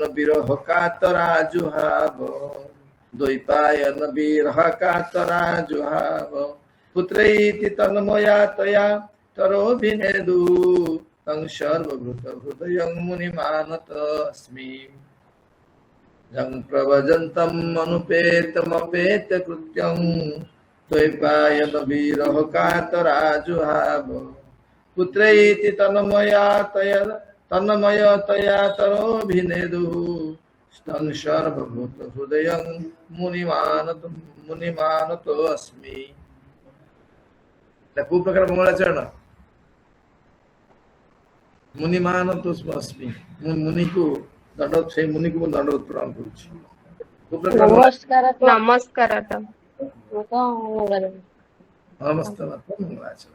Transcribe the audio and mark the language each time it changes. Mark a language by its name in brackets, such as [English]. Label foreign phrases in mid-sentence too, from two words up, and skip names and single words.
[Sanskrit] विरह कातराजुहाव द्वैपायन विरह कातराजुहाव पुत्रैति तन्मया तया तरोभिनेदु तं सर्वभूत हृदयं मुनिमानतस्मि जं प्रवजन्तम् अनुपेतमपेत्य कृत्यं द्वैपायन विरह कातराजुहाव पुत्रैति तन्मयतया तरोभिनेदुः तं सर्वभूत हृदयं मुनिमानतो अस्मि [Odia] କୋଉ ପ୍ରକାର ମଙ୍ଗଳାଚରଣ? [Sanskrit] ମୁନି ମାନ ତୋସ୍ମି, [Odia] ମୁଁ ମୁନିକୁ ଦଣ୍ଡ, ସେଇ ମୁନିକୁ ମୁଁ ଦଣ୍ଡ ପ୍ରଣାମ କରୁଛି। କୋଉ ପ୍ରକାର ନମସ୍କାର ତ ନମସ୍ତେ ମଙ୍ଗଳାଚରଣ।